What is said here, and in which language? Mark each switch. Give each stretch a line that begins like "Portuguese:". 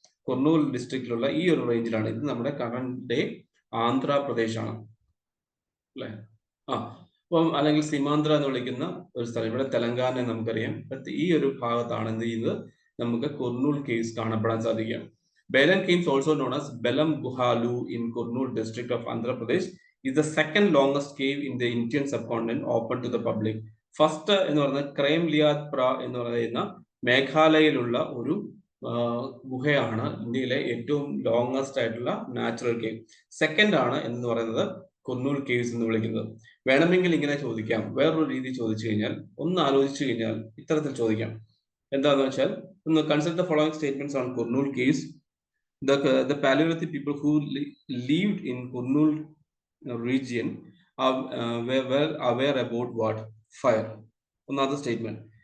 Malayalam: കുർണൂൽ ഡിസ്ട്രിക്റ്റിലുള്ള ഈ ഒരു റേഞ്ചിലാണ്. ഇത് നമ്മുടെ കറന്റ് ഡേ ആന്ധ്രാപ്രദേശ് ആണ് അല്ലെ. അപ്പം അല്ലെങ്കിൽ സീമാന്ധ്ര എന്ന് വിളിക്കുന്ന ഒരു സ്ഥലം, ഇവിടെ തെലങ്കാന നമുക്കറിയാം. ഈ ഒരു ഭാഗത്താണ് എന്ത് ചെയ്യുന്നത്, നമുക്ക് കുർണൂൽ കേവ്സ് കാണപ്പെടാൻ സാധിക്കുക.
English: Belum caves also known as Belum Guhalu in Kurnool district of Andhra Pradesh is the second longest cave in the Indian subcontinent open to the public.
Malayalam: First എന്ന് പറയുന്നത് ക്രേം ലിയാത് പ്ര എന്ന് പറയുന്ന മേഘാലയയിലുള്ള ഒരു ഗുഹയാണ് ഇന്ത്യയിലെ ഏറ്റവും ലോങ്ങസ്റ്റ് ആയിട്ടുള്ള നാച്ചുറൽ കേവ്. സെക്കൻഡ് ആണ് എന്ന് പറയുന്നത് കുർണൂൽ കേവ്സ് എന്ന് വിളിക്കുന്നത്. വേണമെങ്കിൽ ഇങ്ങനെ ചോദിക്കാം, വേറൊരു രീതി ചോദിച്ചു കഴിഞ്ഞാൽ, ഒന്ന് ആലോചിച്ചു കഴിഞ്ഞാൽ ഇത്തരത്തിൽ ചോദിക്കാം. എന്താണെന്ന് വെച്ചാൽ, ഒന്ന്
English: Consider the following statements on Kurnool caves. The Paleolithic people who lived in Kurnool region were aware about what? Fire. Another statement.